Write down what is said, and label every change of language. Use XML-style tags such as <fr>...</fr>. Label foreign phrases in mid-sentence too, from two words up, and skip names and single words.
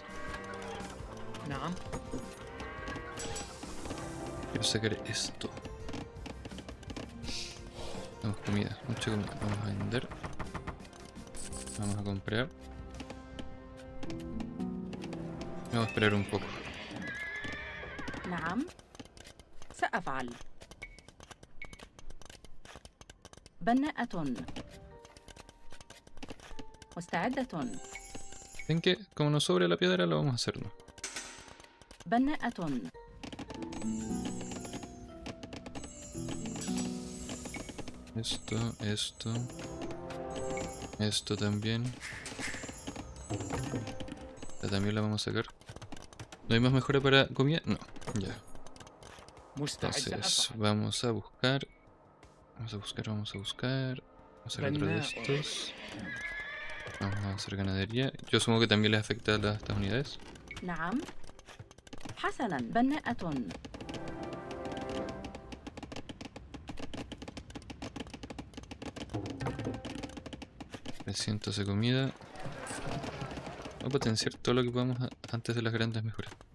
<ar>نعم.</ar> <es>Quiero sacar esto. Tenemos comida, mucha comida. Vamos a vender. Vamos a comprar. Vamos a esperar un poco.</es> <ar>نعم. سأفعل. بناءة. مستعدة.</ar> <es>Ven que como nos sobre la piedra lo vamos a hacer, ¿no?</es> <ar>بناءة.</ar> <es>Esto. Esto también. Esta también la vamos a sacar. ¿No hay más mejora para comida? No, ya.</es> <ar>مستعد.</ar> <es>Entonces,</es> <ar>سأفعل.</ar> <es>vamos a buscar. Vamos a buscar. Vamos a hacer otro de estos. Vamos a hacer ganadería. Yo asumo que también les afecta a estas unidades.</es> <ar>نعم. حسنا. بناءة.</ar> <es>300 de comida. Vamos a potenciar todo lo que podamos antes de las grandes mejoras.</es>